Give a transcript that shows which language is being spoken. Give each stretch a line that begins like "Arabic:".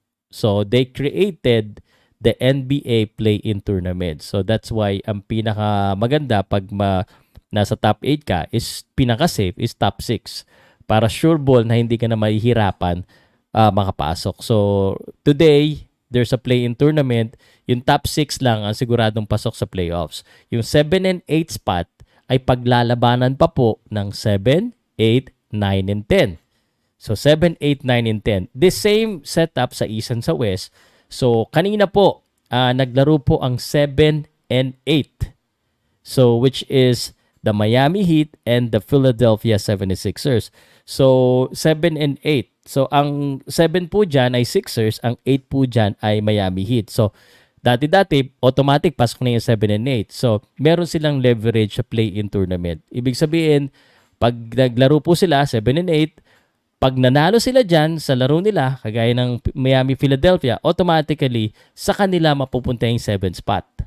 English: So, they created the NBA play-in tournament. So, that's why
Filipino: ang pinaka maganda pag nasa top 8 ka is pinaka-safe is top 6. Para sure ball na hindi ka na mahihirapan makapasok.
English: So, today, there's a play-in tournament.
Filipino: Yung top 6 lang ang siguradong pasok sa playoffs. Yung 7 and 8 spot ay paglalabanan pa po ng 7, 8, 9, and 10.
English: So, 7, 8, 9, and 10. The same setup sa East and sa West.
Filipino: So, kanina po, naglaro po ang 7 and 8.
English: So, which is the Miami Heat and the Philadelphia 76ers. So, 7 and 8.
Filipino: So, ang 7 po dyan ay Sixers, ang 8 po dyan ay Miami Heat. So, dati-dati, automatic pasok na yung 7 and 8. So, meron silang leverage sa play-in tournament. Ibig sabihin, pag naglaro po sila, 7 and 8, Pag nanalo sila dyan sa laro nila, kagaya ng Miami-Philadelphia, automatically sa kanila mapupunta yung 7th spot.